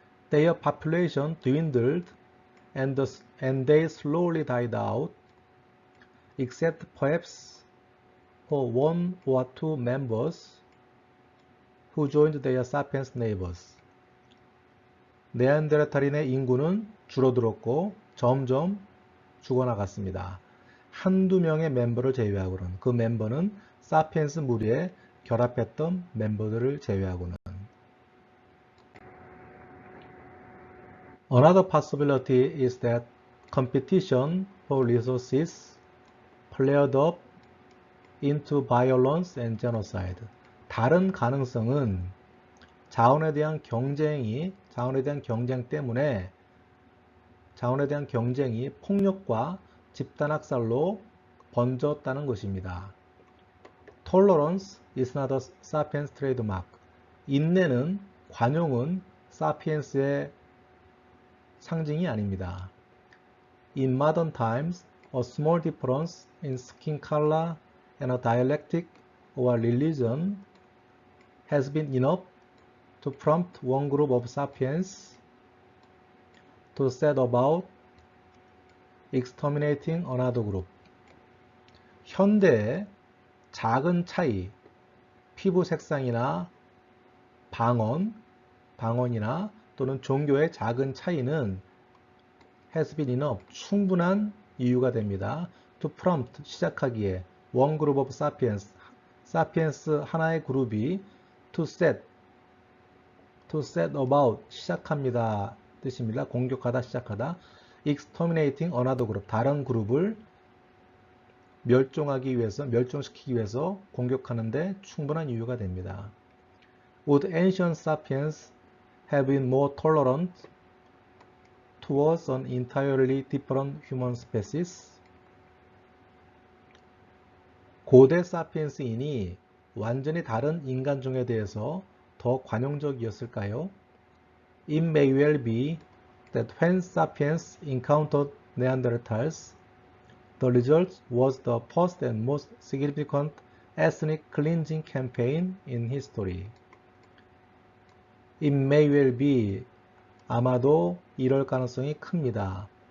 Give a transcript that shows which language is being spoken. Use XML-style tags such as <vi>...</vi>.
<en>Their population dwindled and they slowly died out, except perhaps for one or two members who joined their sapiens neighbors.</en> <ko>네안데르탈인의 인구는 줄어들었고 점점 죽어나갔습니다. 한두 명의 멤버를 제외하고는, 그 멤버는 사피엔스 무리에 결합했던 멤버들을 제외하고는.</ko> <en>Another possibility is that competition for resources flared up into violence and genocide.</en> <ko>다른 가능성은 자원에 대한 경쟁 때문에 자원에 대한 경쟁이 폭력과 집단학살로 번졌다는 것입니다.</ko> <en>Tolerance is not a sapiens trademark.</en> <ko>인내는, 관용은 사피엔스의 상징이 아닙니다.</ko> <en>In modern times, a small difference in skin color and a dialectic or religion has been enough to prompt one group of sapiens to set about exterminating another group.</en> <ko>현대의 작은 차이, 피부 색상이나 방언이나 또는 종교의 작은 차이는</ko> <en>has been enough,</en> <ko>충분한 이유가 됩니다.</ko> <en>to prompt,</en> <ko>시작하기에</ko> <en>one group of sapiens, sapiens</en> <ko>하나의 그룹이</ko> <en>to set about,</en> <ko>시작합니다 뜻입니다. 공격하다, 시작하다.</ko> <en>exterminating another group,</en> <ko>다른 그룹을 멸종시키기 위해서 공격하는데 충분한 이유가 됩니다.</ko> <en>Would ancient sapiens have been more tolerant towards an entirely different human species?</en> <ko>고대 사피엔스인이 완전히 다른 인간종에 대해서 더 관용적이었을까요?</ko> <en>It may well be that when sapiens encountered Neanderthals, the result was the first and most significant ethnic cleansing campaign in history. It may well be,</en> <ko>아마도 이럴 가능성이 큽니다.</ko>